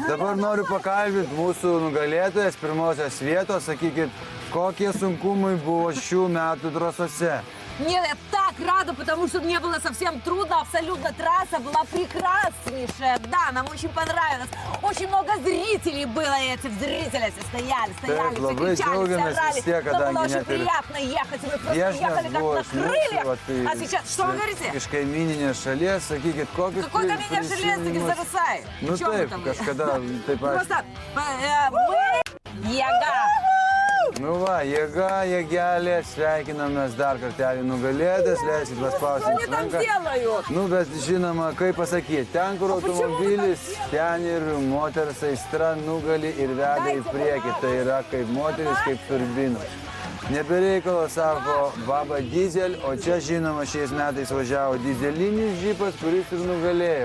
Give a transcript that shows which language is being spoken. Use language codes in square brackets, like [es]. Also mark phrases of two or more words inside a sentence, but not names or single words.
[lt] dabar noriu pakalbinti mūsų nugalėtojas pirmosios vietos. Sakykit, kokie sunkumai buvo šių metų trasose? [ru] Нет, я так рада, потому что мне было совсем трудно, абсолютно трасса была прекраснейшая, да, нам очень понравилось, очень много зрителей было, эти зрители все стояли, все кричали, все орали, но было очень приятно ехать, мы просто ехали как на крыльях, а сейчас, что вы говорите? [lt] Iš kaimininės šalies, sakykit, kokius... Какой kaimininės šalies, taigi Zarasai? Nu taip, kažkada taip aš... [ru] Просто мы... [lt] Jėga! Nu va, jėga, jėgelė, sveikinamės dar kartelį nugalėtas, leisit paspausti [ru] Что они там [lt] ranką. [ru] делают? [lt] Nu, bet žinoma, kaip pasakyti, ten, kur automobilis, ten ir moters aistra nugali ir veda į priekį. Tai yra kaip moteris, kaip turbinos. Nebereikalo, sako Baba Diesel, o čia, žinoma, šiais metais važiavo dizelinis džipas, kuris ir nugalėjo.